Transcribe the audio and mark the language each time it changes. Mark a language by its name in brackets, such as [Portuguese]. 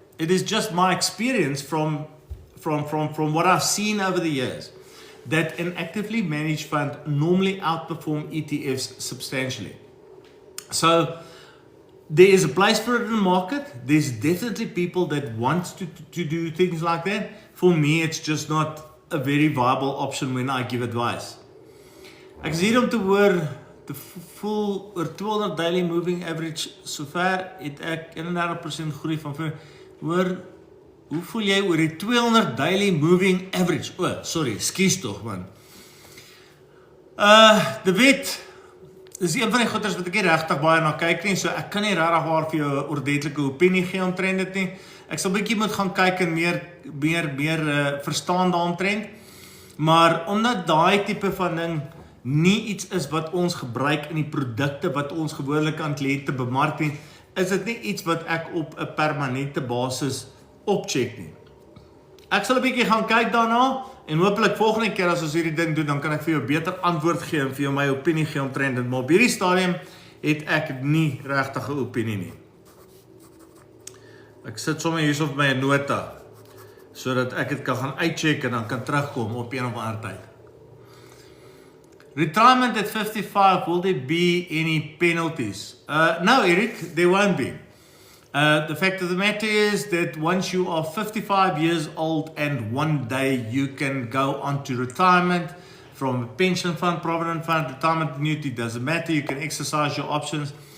[English] It is just my experience from what I've seen over the years, that an actively managed fund normally outperform ETFs substantially. So there is a place for it in the market. There's definitely people that want to do things like that. For me, it's just not a very viable option when I give advice. [Afrikaans] Ek is hier om te hoor, te voel oor 200 daily moving average, sover het ek 31% groei van hoor, hoe voel jy oor die 200 daily moving average? Sorry, skies toch man. De wet, dis een van die goeders wat ek nie regtig baie na kyk nie, so ek kan nie regtig waar vir jou 'n ordentlike opinie gee omtrent dit nie. Ek sal bietjie moet gaan kyk en meer verstaan daaromtrent. Maar omdat daai tipe van ding nie iets is wat ons gebruik in die produkte wat ons gewoonlik aan kliënte bemark nie, is dit nie iets wat ek op 'n permanente basis opcheck nie. Ek sal 'n bietjie gaan kyk daarna en hopelik volgende keer as ons hierdie ding doen, dan kan ek vir jou beter antwoord gee en vir jou my opinie gee omtrent dit. Maar op hierdie stadium het ek nie regtig 'n opinie nie. Ek sit sommer hier op my nota sodat ek dit kan gaan uitcheck en dan kan terugkom op een of ander tyd. [English] Retirement at 55, will there be any penalties? No, Eric, there won't be. The fact of the matter is that once you are 55 years old and one day you can go on to retirement from a pension fund, provident fund, retirement annuity, doesn't matter, you can exercise your options.